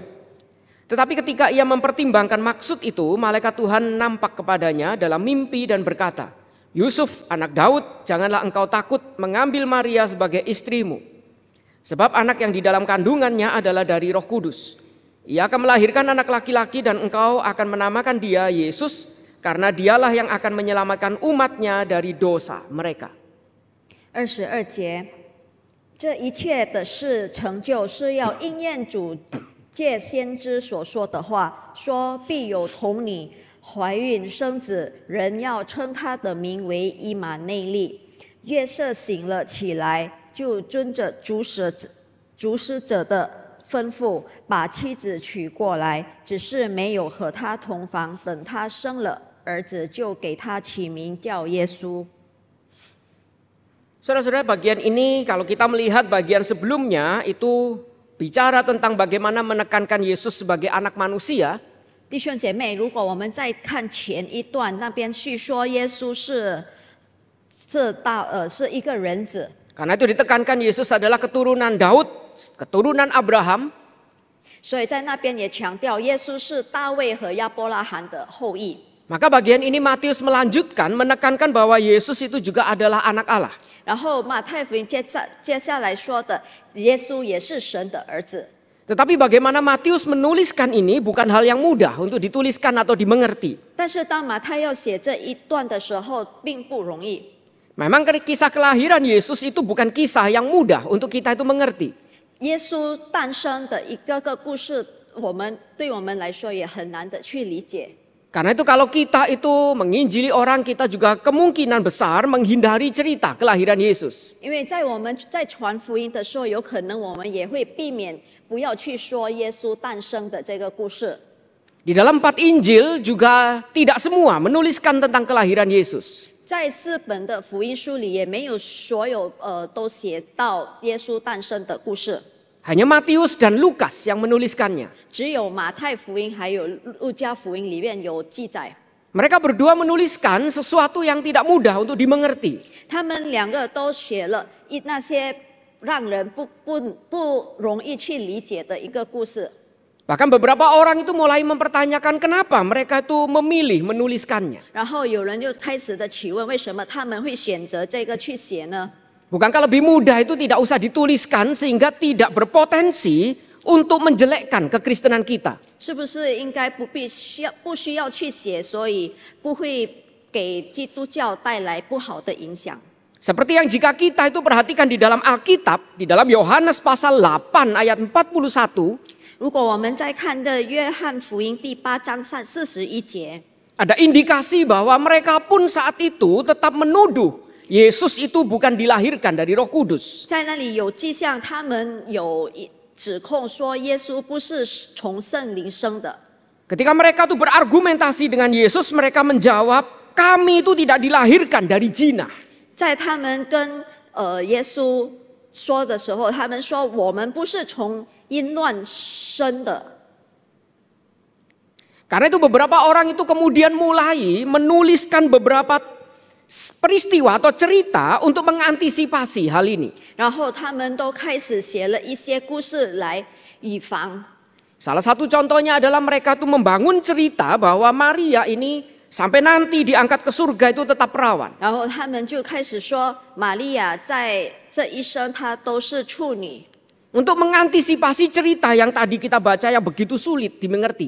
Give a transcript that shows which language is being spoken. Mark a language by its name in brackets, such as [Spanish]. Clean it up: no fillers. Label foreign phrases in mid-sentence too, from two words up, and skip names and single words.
[Indonesian] Tetapi ketika ia mempertimbangkan maksud itu, malaikat Tuhan nampak kepadanya dalam mimpi dan berkata, "Yusuf, anak Daud, janganlah engkau takut mengambil Maria sebagai istrimu. Sebab anak yang di dalam kandungannya adalah dari Roh Kudus. Ia akan melahirkan anak laki-laki dan engkau akan menamakan dia Yesus, karena dialah yang akan menyelamatkan umatnya dari dosa mereka." [Chinese] 22 节，这一切的事成就是要应验主借先知所说的话，说必有童女怀孕生子，人要称他的名为以马内利。约瑟醒了起来，就遵着主使者的吩咐，把妻子娶过来，只是没有和他同房。等他生了儿子，就给他起名叫耶稣。 [Indonesian] Saudara-saudara, bagian ini kalau kita melihat bagian sebelumnya itu bicara tentang bagaimana menekankan Yesus sebagai anak manusia. [Chinese] 弟兄姐妹，如果我们再看前一段，那边叙说耶稣是一个人子， [Indonesian] Karena itu ditekankan Yesus adalah keturunan Daud, keturunan Abraham. [Chinese] 所以在那边也强调耶稣是大卫和亚伯拉罕的后裔。 [Indonesian] Maka bagian ini Matius melanjutkan menekankan bahwa Yesus itu juga adalah anak Allah. [Chinese] 然后马太福音接下来说的，耶稣也是神的儿子。 [Indonesian] Tetapi bagaimana Matius menuliskan ini bukan hal yang mudah untuk dituliskan atau dimengerti. [Chinese] 但是当马太要写这一段的时候，并不容易。 [Indonesian] Memang kisah kelahiran Yesus itu bukan kisah yang mudah untuk kita itu mengerti. [Chinese] 耶稣诞生的一个个故事，对我们来说也很难的去理解。 [Indonesian] Karena itu kalau kita itu menginjili orang, kita juga kemungkinan besar menghindari cerita kelahiran Yesus. [Chinese] 因为我们在传福音的时候，有可能我们也会避免不要去说耶稣诞生的这个故事。 [Indonesian] Di dalam 4 Injil juga tidak semua menuliskan tentang kelahiran Yesus. [Chinese] 在4本的福音书里，也没有所有都写到耶稣诞生的故事。 [Indonesian] Hanya Matius dan Lukas yang menuliskannya. [Chinese] 只有马太福音还有路加福音里面有记载。 [Indonesian] Mereka berdua menuliskan sesuatu yang tidak mudah untuk dimengerti. [Chinese] 他们两个都写了那些让人不容易去理解的一个故事。 [Indonesian] Bahkan beberapa orang itu mulai mempertanyakan kenapa mereka itu memilih menuliskannya. [Chinese] 然后有人就开始的提问，为什么他们会选择这个去写呢？ [Indonesian] Bukankah lebih mudah itu tidak usah dituliskan sehingga tidak berpotensi untuk menjelekkan kekristenan kita? [Chinese] 是不是应该不需要去写，所以不会给基督教带来不好的影响？ [Indonesian] Seperti yang jika kita itu perhatikan di dalam Alkitab, di dalam Yohanes pasal 8 ayat 41, [Chinese] 如果我们再看的约翰福音第8章41节， [Indonesian] ada indikasi bahwa mereka pun saat itu tetap menuduh Yesus itu bukan dilahirkan dari Roh Kudus. [Chinese] 在那里有迹象，他们有指控说耶稣不是从圣灵生的。 [Indonesian] Ketika mereka itu berargumentasi dengan Yesus, mereka menjawab, kami itu tidak dilahirkan dari zina. [Chinese] 在他们跟耶稣说的时候，他们说我们不是从淫乱生的。 [Indonesian] Karena itu beberapa orang itu kemudian mulai menuliskan beberapa peristiwa atau cerita untuk mengantisipasi hal ini. [Chinese] 然后他们都开始写了一些故事来预防。 [Indonesian] Salah satu contohnya adalah mereka itu membangun cerita bahwa Maria ini sampai nanti diangkat ke surga itu tetap perawan. [Chinese] 然后他们就开始说，玛利亚在这一生她都是处女， [Indonesian] Untuk mengantisipasi cerita yang tadi kita baca yang begitu sulit dimengerti.